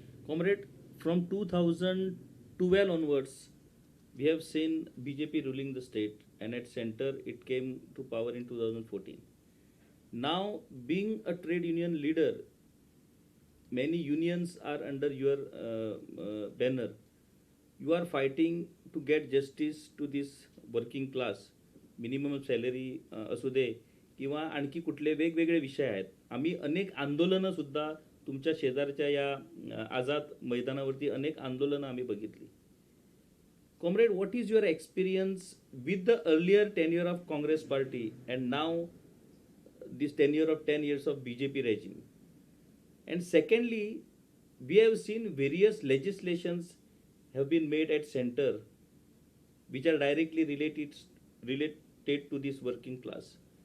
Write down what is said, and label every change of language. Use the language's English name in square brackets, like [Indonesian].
[English] Comrade, from 2012 onwards, we have seen BJP ruling the state, and at center it came to power in 2014. Now, being a trade union leader, many unions are under your banner. You are fighting to get justice to this working class. Minimum salary [Marathi] असू दे किंवा आणखी कुठले वेगवेगळे विषय आहेत. आम्ही अनेक आंदोलनं सुद्धा तुमच्या शेजारच्या या आझाद मैदानावरती अनेक आंदोलनं आम्ही बघितली. [English] Comrade, what is your experience with the earlier tenure of Congress party and now this tenure of 10 years of BJP regime? And secondly, we have seen various legislations have been made at center which are directly related to this working class.